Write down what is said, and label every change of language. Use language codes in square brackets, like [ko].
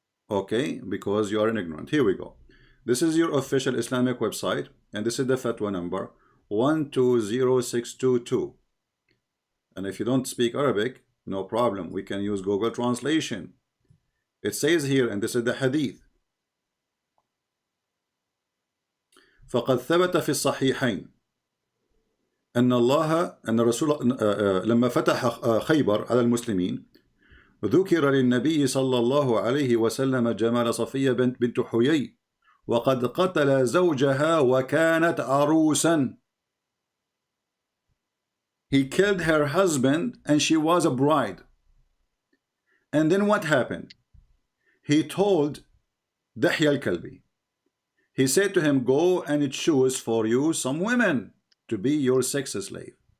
[en] Okay, because you are an ignorant. Here we go. This is your official Islamic website, and this is the fatwa number 120622. And if you don't speak Arabic, no problem. We can use Google Translation. It says here, and this is the hadith. [ar] فقد ثبت في الصحيحين أن الرسول لما فتح خيبر على المسلمين ذكر للنبي صلى الله عليه وسلم جمال صفية بنت حيي وقد قتل زوجها وكانت عروسا. [en] He killed her husband and she was a bride. And then what happened? He told Dahya al-Kalbi, he said to him, go and choose for you some women to be your sex slave.